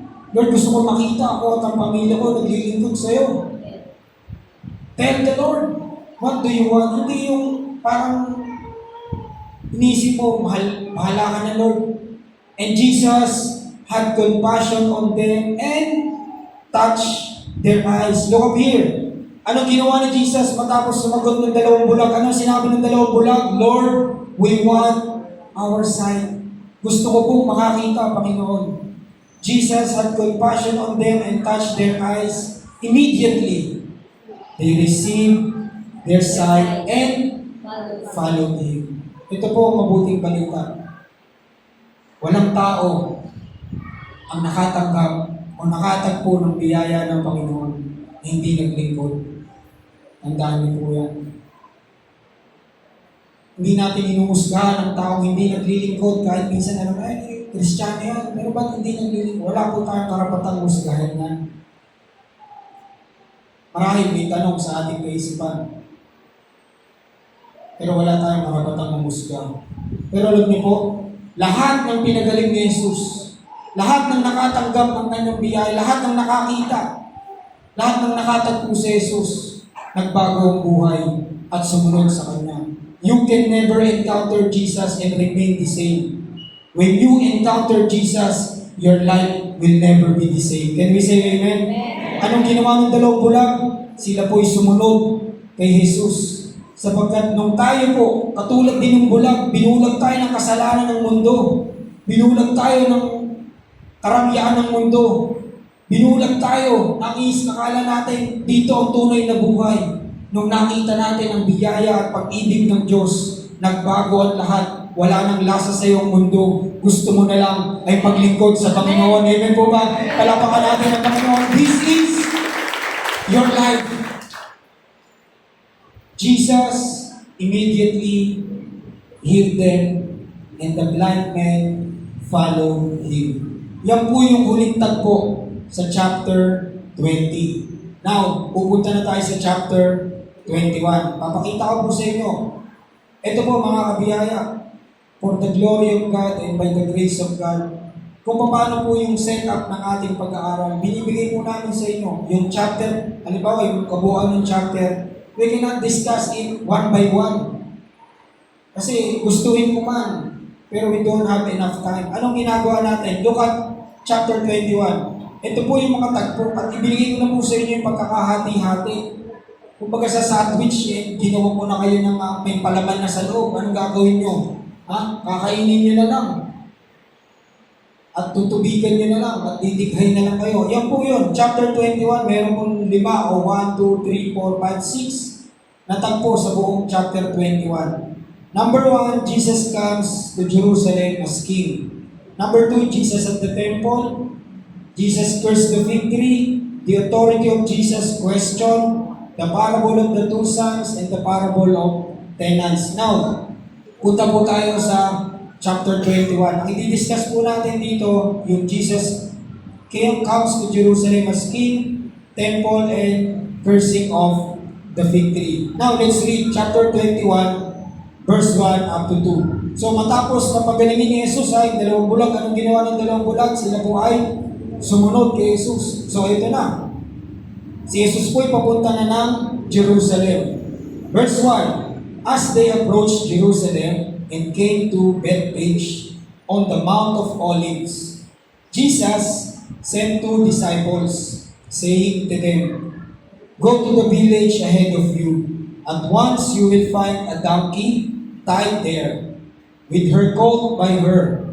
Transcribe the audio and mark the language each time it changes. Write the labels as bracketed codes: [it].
[tl] Lord, gusto kong makita ako at ang pamilya ko naglilingkod sa'yo. [en] Tell the Lord, what do you want? [tl] Hindi yung parang inisip mo, bahala ka na Lord. [en] And Jesus had compassion on them and touched their eyes. Look up here. [tl] Anong ginawa ni Jesus matapos sumagot ng dalawang bulag? Anong sinabi ng dalawang bulag? [en] Lord, we want our sight. [tl] Gusto ko pong makakita, Panginoon. [en] Jesus had compassion on them and touched their eyes. Immediately, they received their sight and followed Him. [tl] Ito po ang mabuting balita. Walang tao ang nakatanggap o nakatagpo ng biyaya ng Panginoon na hindi naglingkod. Tandaan niyo po yan. Hindi natin inumusgahan ang taong hindi naglilingkod kahit minsan Kristiyano yan. Pero ba't hindi naglilingkod? Wala po tayong karapatang musgahan yan. Marahil may tanong sa ating kaisipan. Pero wala tayong karapatang mamusga. Pero alam niyo po, lahat ng pinagaling ni Jesus, lahat ng nakatanggap ng kanyang biyaya, lahat ng nakakita, lahat ng nakatagpo sa Jesus, nagbago ang buhay at sumunod sa Kanya. [en] You can never encounter Jesus and remain the same. When you encounter Jesus, your life will never be the same. Can we say amen? [tl] Anong ginawa ng dalawang bulag? Sila po'y sumunod kay Jesus. Sapagkat nung tayo po, katulad din ng bulag, binulag tayo ng kasalanan ng mundo. Binulag tayo ng karamyaan ng mundo. Binulag tayo, nakala natin dito ang tunay na buhay. Nung nakita natin ang biyaya at pag-ibig ng Diyos, nagbago ang lahat. Wala nang lasa sa iyong mundo. Gusto mo na lang ay paglingkod sa Panginoon. Amen po ba? Palapakan natin ang Panginoon. [en] this is your life. Jesus immediately healed them, and the blind man followed him. [tl] Yan po yung huling tagpo sa chapter 20. Now, pupunta na tayo sa chapter 21. Papakita ko po sa inyo. Ito po mga kabiyaya, [en] for the glory of God [tl] and by the grace of God, kung paano po yung setup ng ating pag-aaral. Binibigay po namin sa inyo yung chapter, halimbawa yung kabuuan ng chapter, [en] we cannot discuss it one by one. [tl] Kasi gustuhin ko man, pero [en] we don't have enough time. [tl] Anong ginagawa natin? [en] Look at chapter 21. [tl] Ito po yung mga tagpo at ibigay ko na po sa inyo yung pagkakahati-hati. Kumbaga sa sandwich, ginawa mo na kayo ng may palaman na sa loob. Anong gagawin nyo? Kakainin nyo na lang. At tutubigan nyo na lang at didighay na lang kayo. Yan po yun. Chapter 21, meron pong 5 o 1, 2, 3, 4, 5, 6 na tagpo sa buong chapter 21. [en] Number 1, Jesus comes to Jerusalem as king. Number 2, Jesus at the temple. Jesus cursed the fig tree. The authority of Jesus question. The parable of the two sons and the parable of tenants. [tl] Now, punta po tayo sa chapter 21. Ang i-discuss po natin dito, yung [en] Jesus comes to Jerusalem as king, temple, and cursing of the fig tree. Now, let's read chapter 21, verse 1 up to 2. [tl] So, matapos na pagalingin ni Jesus ay dalawang bulag. Anong ginawa ng dalawang bulag? Sila po ay sumunod kay Jesus. So, ito na. Si Jesus po ay papunta na ng Jerusalem. [en] Verse 1, as they approached Jerusalem, and came to Bethphage on the Mount of Olives, Jesus sent 2 disciples, saying to them, go to the village ahead of you. At once you will find a donkey tied there, with her colt by her.